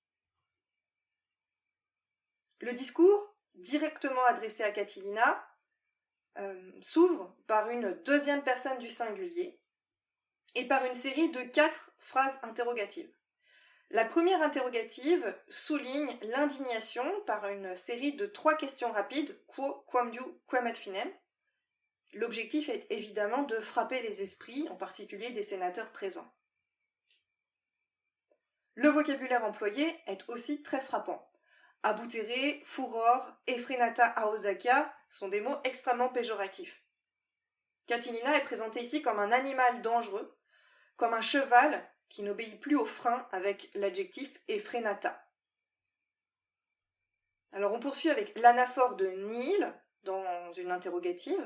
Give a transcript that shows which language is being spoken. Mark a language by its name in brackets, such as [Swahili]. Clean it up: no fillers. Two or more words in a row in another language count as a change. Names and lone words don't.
[French] Le discours, directement adressé à Catilina, s'ouvre par une deuxième personne du singulier, et par une série de 4 phrases interrogatives. La première interrogative souligne l'indignation par une série de 3 questions rapides, [Latin] quo, quamdiu, quem ad finem. [French] L'objectif est évidemment de frapper les esprits, en particulier des sénateurs présents. Le vocabulaire employé est aussi très frappant. [Latin] Abutere, furor, effrenata audacia [French] sont des mots extrêmement péjoratifs. Catilina est présentée ici comme un animal dangereux, comme un cheval qui n'obéit plus au frein avec l'adjectif effrenata. Alors on poursuit avec l'anaphore de nihil dans une interrogative.